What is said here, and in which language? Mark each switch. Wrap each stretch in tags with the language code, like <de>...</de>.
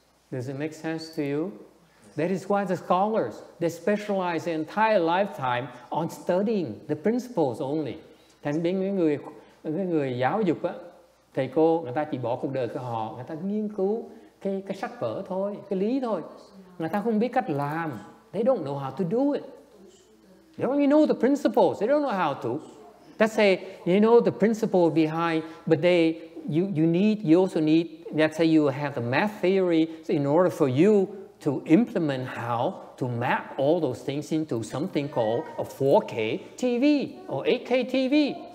<en>Does it make sense to you? That is why the scholars, they specialize their entire lifetime on studying the principles only.</en> <vi>Thành đến cái người giáo dục á, thầy cô, người ta chỉ bỏ cuộc đời của họ, người ta nghiên cứu cái sách vở thôi, cái lý thôi. Người ta không biết cách làm.</vi> <en>They don't know how to do it. They only know the principles. They don't know how to. Let's say you know the principle behind, but you also need. Let's say you have the math theory in order for you to implement how to map all those things into something called a 4K TV or 8K TV.</en>